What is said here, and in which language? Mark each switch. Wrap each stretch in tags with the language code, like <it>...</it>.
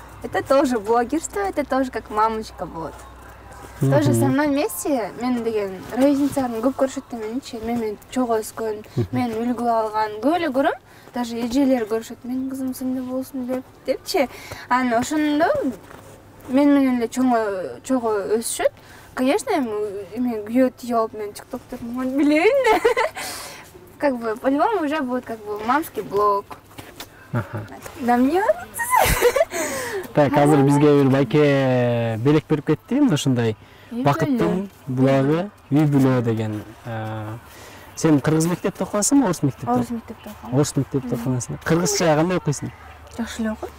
<ru>Это тоже блогерство, это тоже как мамочка болот. Тоже со мной вместе</ru> <ky>мен деген ровесницаларым көп көрүшөт да меничи. Мен чогуу өскөн, мен үлгү алган, көп эле көрөм. Даже эжелер көрүшөт, менин кызым сындай болсун депчи. Анан ошондо мен менен эле чогуу өсүшөт.</ky> <ru>Конечно,</ru> <ky>мен күйөө тийип алып мен ТикТокто билейин да.</ky> <ru>Как бы по-любому уже будет как бы мамский блог.</ru> <ky>Да эмне Так, азыр бизге бир байке белек берип кетти, мына ушундай бакыттын булагы үй бүлөө деген. Сен кыргыз мектепте окуасыңбы, орус мектепте? Орус мектепте окуйм. Орус мектепте окуйсуң. Кыргызча кандай окуйсуң? Жакшы эле окуйм.</ky>